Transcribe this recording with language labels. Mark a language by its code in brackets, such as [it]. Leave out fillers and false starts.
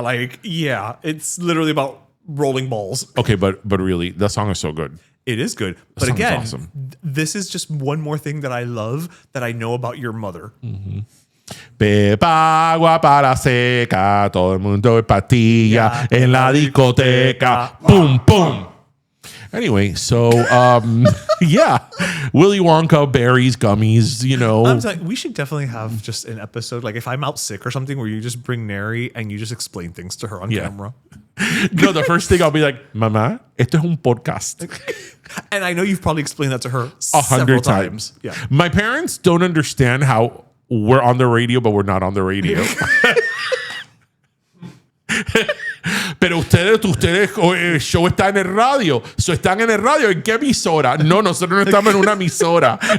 [en] Like, yeah, it's literally about rolling balls. Okay, but really, that song is so good. It is good. But Sounds again, awesome. This is just one more thing that I love that I know about your mother. Mm-hmm. [es] Pepa, agua para seca, todo el mundo es pastilla en la discoteca. Boom, boom. [en] Anyway, so yeah, Willy Wonka, berries, gummies, you know. I'm like, we should definitely have just an episode, like if I'm out sick or something, where you just bring Neri and you just explain things to her on camera. No, the first thing I'll be like, [es] Mamá, esto es un podcast. [en] And I know you've probably explained that to her 100 times. Yeah. My parents don't understand how we're on the radio, but we're not on the radio. [es] Pero ustedes, el show está en el radio. So, ¿están en el radio? ¿En qué emisora? No, nosotros no estamos en una emisora.